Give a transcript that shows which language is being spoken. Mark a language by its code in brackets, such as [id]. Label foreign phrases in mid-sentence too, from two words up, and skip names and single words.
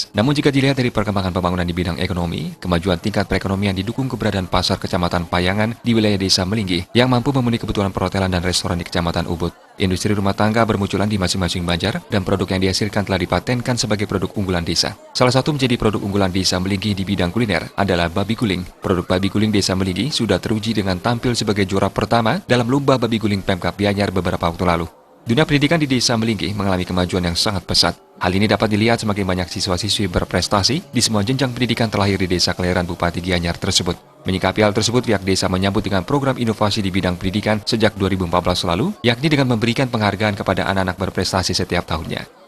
[id] Namun jika dilihat dari perkembangan pembangunan di bidang ekonomi, kemajuan tingkat perekonomian didukung keberadaan pasar Kecamatan Payangan di wilayah Desa Melinggi yang mampu memenuhi kebutuhan perhotelan dan restoran di Kecamatan Ubud. Industri rumah tangga bermunculan di masing-masing banjar dan produk yang dihasilkan telah dipatenkan sebagai produk unggulan desa. Salah satu menjadi produk unggulan Desa Melinggi di bidang kuliner adalah babi guling. Produk babi guling Desa Melinggi sudah teruji dengan tampil sebagai juara pertama dalam lomba babi guling Pemkab Gianyar beberapa waktu lalu. Dunia pendidikan di Desa Melinggi mengalami kemajuan yang sangat pesat. Hal ini dapat dilihat semakin banyak siswa-siswi berprestasi di semua jenjang pendidikan terlahir di Desa Kelahiran Bupati Gianyar tersebut. Menyikapi hal tersebut, pihak desa menyambut dengan program inovasi di bidang pendidikan sejak 2014 lalu, yakni dengan memberikan penghargaan kepada anak-anak berprestasi setiap tahunnya.